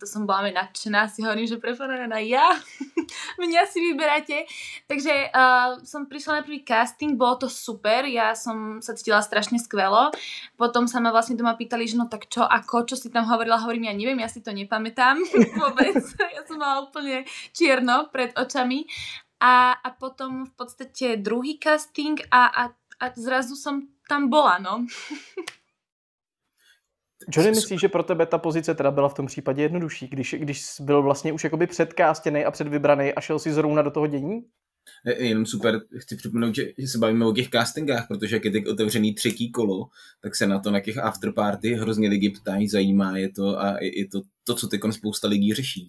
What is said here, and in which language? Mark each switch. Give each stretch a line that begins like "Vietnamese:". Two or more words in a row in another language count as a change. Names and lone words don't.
Slovak: som bola nadšená, si hovorím, že preferovaná ja, mňa si vyberáte, takže som prišla na prvý casting, bolo to super, ja som sa cítila strašne skvelo, potom sa ma vlastne doma pýtali, že no tak čo, ako, čo si tam hovorila, hovorím, ja neviem, ja si to nepamätám vôbec, ja som mala úplne čierno pred očami a potom v podstate druhý casting a zrazu som tam bola, no.
Czech: Johnny, myslíš, že pro tebe ta pozice teda byla v tom případě jednodušší, když byl vlastně už jakoby předkástěnej a předvybranej a šel si zrovna do toho dění? Jenom super, chci připomenout, že se bavíme o těch castingách, protože jak je teď otevřený třetí kolo, tak se na to na těch afterparty hrozně lidi ptají, zajímá je to a je to, co teď spousta lidí řeší.